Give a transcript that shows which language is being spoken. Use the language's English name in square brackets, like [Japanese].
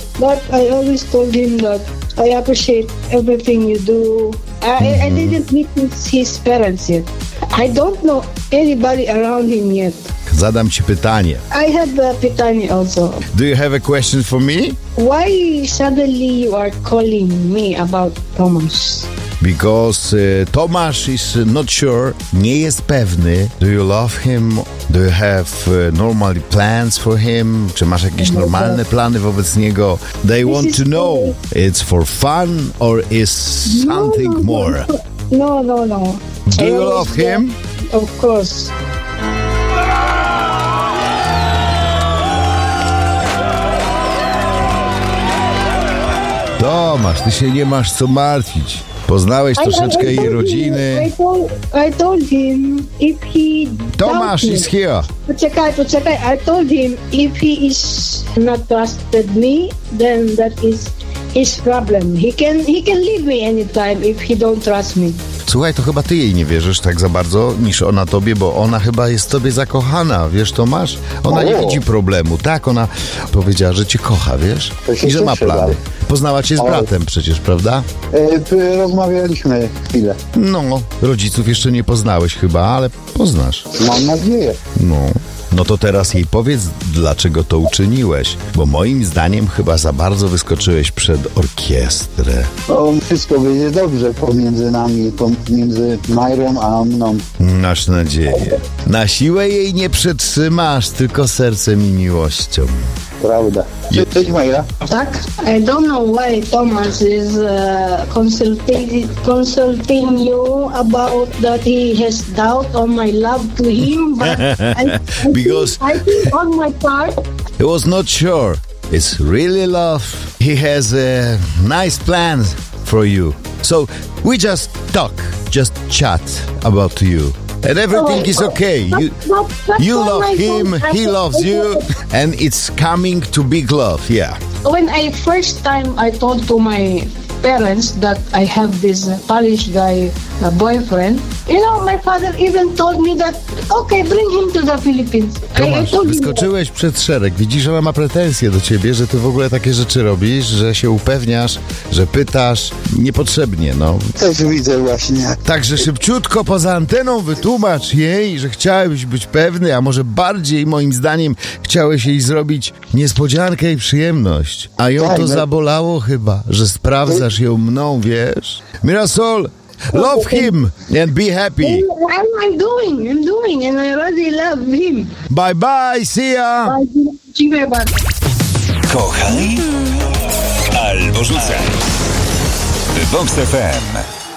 [English] But I always told him that I appreciate everything you do. I didn't meet his parents yet. I don't know anybody around him yet. [Polish] Zadam ci pytanie. [English] I have a pytanie also. Do you have a question for me? Why suddenly you are calling me about Tomasz? Because Tomasz is not sure, [Polish] nie jest pewny. [English] Do you love him? Do you have normal plans for him? [Polish] Czy masz jakieś normalne plany wobec niego? [English] They this want to know, funny. It's for fun or is something more? No. Do you love him? Of course. [Polish] Tomasz, ty się nie masz co martwić. Poznałeś troszeczkę jej rodziny. [English] I told him if he... Tomasz is here. [Polish] Poczekaj. [English] I told him if he is not trusted me, then that is his problem. He can leave me anytime if he don't trust me. [Polish] Słuchaj, to chyba ty jej nie wierzysz tak za bardzo niż ona tobie, bo ona chyba jest tobie zakochana, wiesz Tomasz? Ona nie widzi problemu, tak? Ona powiedziała, że cię kocha, wiesz? I że ma plany. Poznała cię z bratem przecież, prawda? Rozmawialiśmy chwilę. No, rodziców jeszcze nie poznałeś chyba, ale poznasz. Mam nadzieję. No to teraz jej powiedz, dlaczego to uczyniłeś, bo moim zdaniem chyba za bardzo wyskoczyłeś przed orkiestrę. On wszystko będzie dobrze pomiędzy nami, pomiędzy Majrą a mną. Masz nadzieję. Na siłę jej nie przetrzymasz, tylko sercem i miłością. Prawda. Cześć Majra. Tak? [English] I don't know why Tomasz is consulting you about that he has doubt on my love to him, but I think on my part. He was not sure. It's really love. He has a nice plan for you. So we just chat about you. And everything is okay. You love him, he loves you, and it's coming to big love, yeah. When I first time I told to my parents that I have this Polish guy boyfriend, you know, my father even told me that, okay, bring him to the Philippines. [Polish] Tomasz, wyskoczyłeś przed szereg. Widzisz, ona ma pretensje do ciebie, że ty w ogóle takie rzeczy robisz, że się upewniasz, że pytasz niepotrzebnie, no. Też widzę właśnie. Także szybciutko poza anteną wytłumacz jej, że chciałeś być pewny, a może bardziej moim zdaniem chciałeś jej zrobić niespodziankę i przyjemność. A ją to zabolało chyba, że sprawdzasz ją mną, wiesz? [English] Mirasol! Love him and be happy. I'm doing and I really love him. Bye bye, see ya. [Polish] Dziękuję bardzo. Kochaj albo rzucaj. Vox FM.